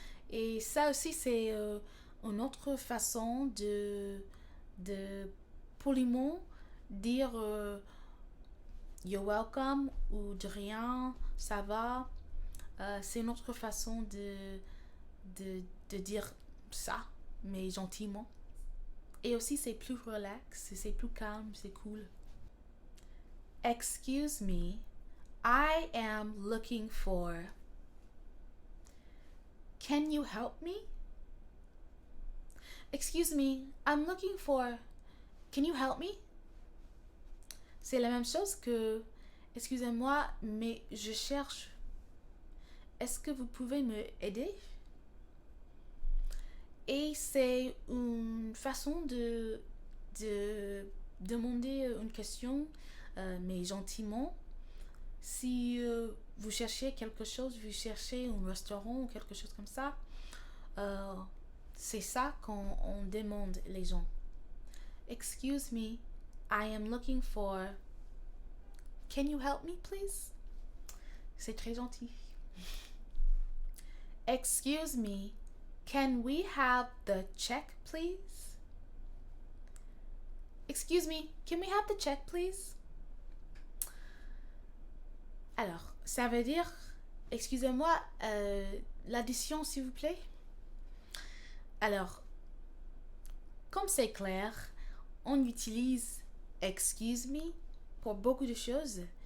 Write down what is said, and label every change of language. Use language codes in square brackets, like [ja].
[fr] Et ça aussi, c'est une autre façon de poliment dire [en] you're welcome [fr] ou de rien, ça va. C'est une autre façon de dire ça, mais gentiment. Et aussi, c'est plus relax, c'est plus calme, c'est cool. [en] Excuse me, I am looking for. Can you help me? Excuse me, I'm looking for. Can you help me? [fr] C'est la même chose que excusez-moi, mais je cherche. Est-ce que vous pouvez me aider? Et c'est une façon de demander une question, mais gentiment. Si vous cherchez quelque chose, vous cherchez un restaurant ou quelque chose comme ça, c'est ça qu'on demande les gens. [en] Excuse me, I am looking for. Can you help me, please? [fr] C'est très gentil. [en] Excuse me, can we have the check, please? Excuse me, can we have the check, please? [fr] Alors, ça veut dire, excusez-moi, l'addition, s'il vous plaît. Alors, comme c'est clair, on utilise excuse me pour beaucoup de choses.